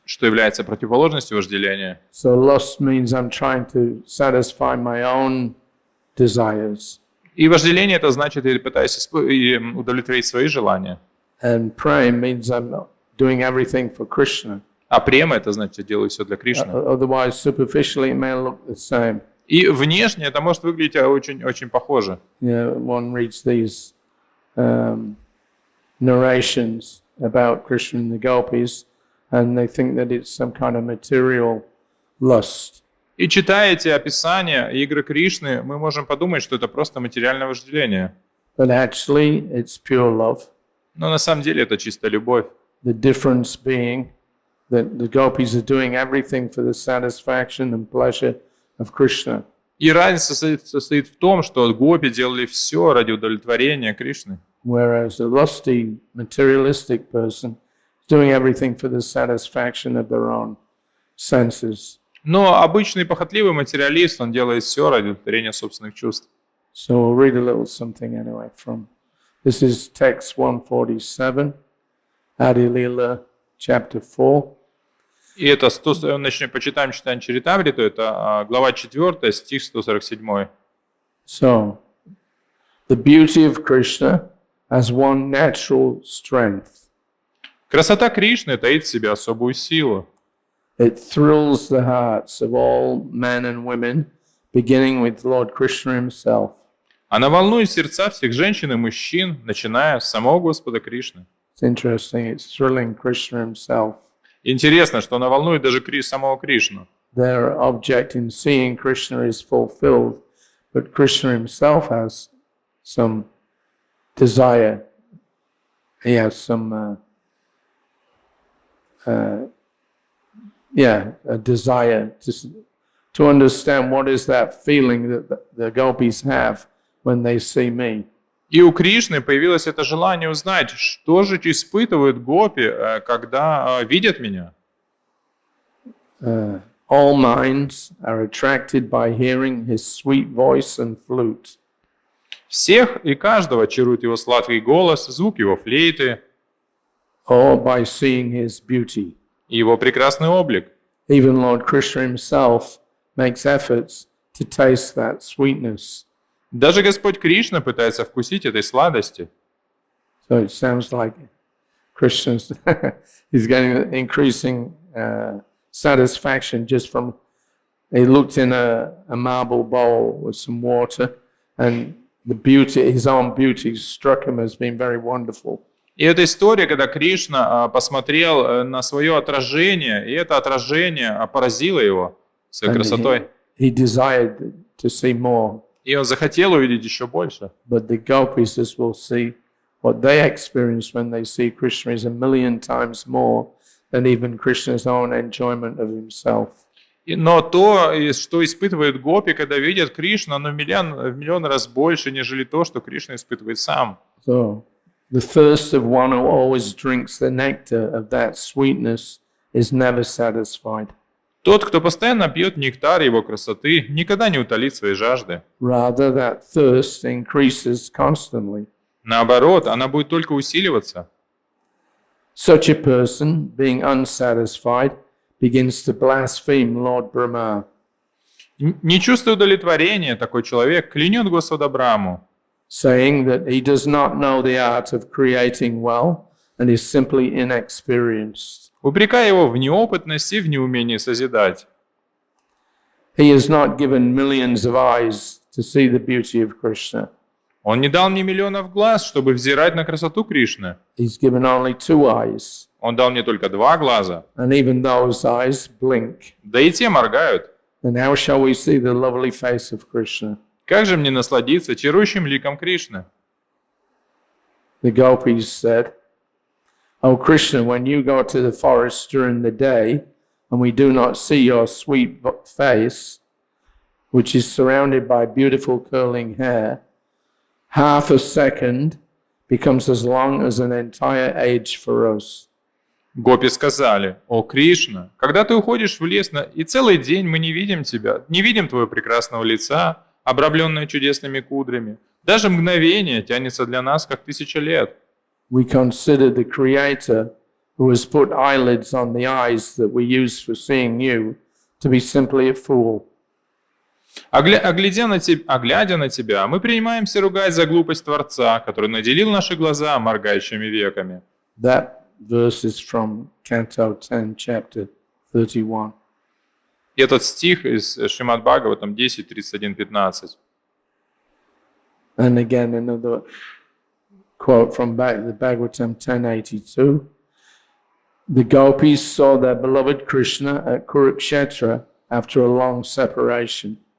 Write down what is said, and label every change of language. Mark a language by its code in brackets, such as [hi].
[ru] что является противоположностью вожделения. [en] So lust means I'm trying to satisfy my own desires. [ru] И вожделение это значит, я пытаюсь удовлетворить свои желания. [en] And prema means I'm doing everything for Krishna. [ru] А према это значит, я делаю все для Кришны. [en] Otherwise, superficially, it may look the same. [ru] И внешне это может выглядеть очень похоже. [en] One reads these narrations about Krishna and the Gopis, and they think that it's some kind of material lust. [ru] И читая эти описания игры Кришны, мы можем подумать, что это просто материальное вожделение. [en] But actually, it's pure love. [ru] Но на самом деле это чисто любовь. [en] The difference being that the Gopis are doing everything for the satisfaction and pleasure of Krishna. [ru] И разница состоит в том, что гопи делали все ради удовлетворения Кришны. [en] Whereas a lusty, materialistic person is doing everything for the satisfaction of their own senses. [ru] Но обычный похотливый материалист, он делает все ради удовлетворения собственных чувств. [en] So we'll read a little something anyway from, this is text 147, Adi Lila, chapter 4. [ru] И это почитаем Чайтанья-чаритамриту, это глава 4, стих 147. [en] So, the beauty of Krishna has one natural strength. [ru] Красота Кришны таит в себе особую силу. [en] It thrills the hearts of all men and women, beginning with Lord Krishna himself. [ru] Она волнует сердца всех женщин и мужчин, начиная с самого Господа Кришны. [en] It's interesting, it's thrilling Krishna himself. [ru] Интересно, что она волнует даже самого Кришну. [en] Their object in seeing Krishna is fulfilled, but Krishna himself has some desire. He has some, a desire to understand what is that feeling that the gopis have when they see me. [ru] И у Кришны появилось это желание узнать, что же испытывают гопи, когда видят меня. [en] All minds are attracted by hearing his sweet voice and flute. [ru] Всех и каждого чарует его сладкий голос, звук его флейты, [en] Or by seeing his beauty. [ru] и его прекрасный облик. [en] Even Lord Krishna himself makes efforts to taste that sweetness. [ru] Даже Господь Кришна пытается вкусить этой сладости. [en] So it sounds like Krishna's he's getting increasing satisfaction just from, he looked in a marble bowl with some water, and the beauty, his own beauty struck him as being very wonderful. [ru] И эта история, когда Кришна посмотрел на свое отражение, и это отражение поразило его своей красотой. [en] He desired to see more. [ru] И он захотел увидеть еще больше. [en] But the gopis, as we'll see, what they experience when they see Krishna is 1,000,000 times more than even Krishna's own enjoyment of himself. [ru] Но то, что испытывает гопи, когда видят Кришну, оно в миллион раз больше, нежели то, что Кришна испытывает сам. [en] So, the thirst of one who always drinks the nectar of that sweetness is never satisfied. [ru] Тот, кто постоянно пьет нектар его красоты, никогда не утолит своей жажды. [en] Rather, that thirst increases constantly. [ru] Наоборот, она будет только усиливаться. [en] Such a person, being unsatisfied, begins to blaspheme Lord Brahma. [ru] Не чувствуя удовлетворения, такой человек клянет Господа Браму, [en] saying that he does not know the art of creating well and is simply inexperienced. [ru] упрекая его в неопытности и в неумении созидать. [en] He has not given millions of eyes to see the beauty of Krishna. [ru] Он не дал мне миллионов глаз, чтобы взирать на красоту Кришны. [en] He's given only 2 eyes, [ru] Он дал мне только 2 глаза, [en] and even those eyes blink. [ru] да и те моргают. [en] And how shall we see the lovely face of Krishna? [ru] Как же мне насладиться чарующим ликом Кришны? [en] The Gopis said, "O Krishna, when you go to the forest during the day, and we do not see your sweet face, which is surrounded by beautiful curling hair, half a second becomes as long as an entire age for us." [ru] Гопи сказали: «О Кришна, когда ты уходишь в лес, и целый день мы не видим тебя, не видим твоего прекрасного лица, обрамленное чудесными кудрями. Даже мгновение тянется для нас, как 1000 лет». [en] We consider the Creator, who has put eyelids on the eyes that we use for seeing you, to be simply a fool. [ru] Глядя на тебя, мы принимаемся ругать за глупость Творца, который наделил наши глаза моргающими веками. [en] That verse is from Canto 10, Chapter 31. [ru] И этот стих из Śrīmad-Bhāgavatam 10, 31, 15. [en] And again, another quote from the Bhagavatam 10:82. The Gopis saw their beloved Krishna at Kurukshetra after a long separation.